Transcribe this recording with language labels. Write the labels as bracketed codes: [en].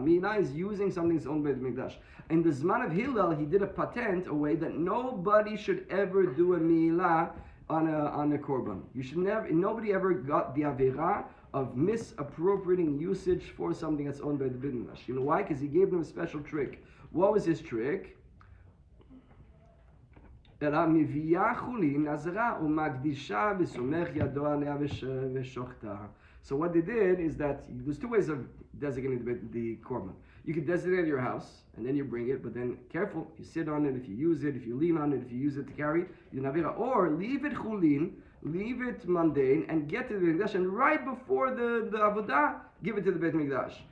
[en] Me'ilah is using something that's owned by the Mikdash. In the Zman of Hillel, he did a patent, a way that nobody should ever do a Me'ilah on a korban. You should never. Nobody ever got the avera of misappropriating usage for something that's owned by the Beit Mikdash. You know why? Because he gave them a special trick. What was his trick? [he] אלא מביאה חולין נזרה ומקדישה וסומך ידו עליה ושוחטה. [en] So what they did is that there's two ways of designating the korban. You can designate your house and then you bring it, but then careful, if you sit on it, if you use it, if you lean on it, if you use it to carry, you navira. Or leave it chulin, leave it mundane, and get to the Beit Mikdash, and right before the avodah, give it to the Beit Mikdash.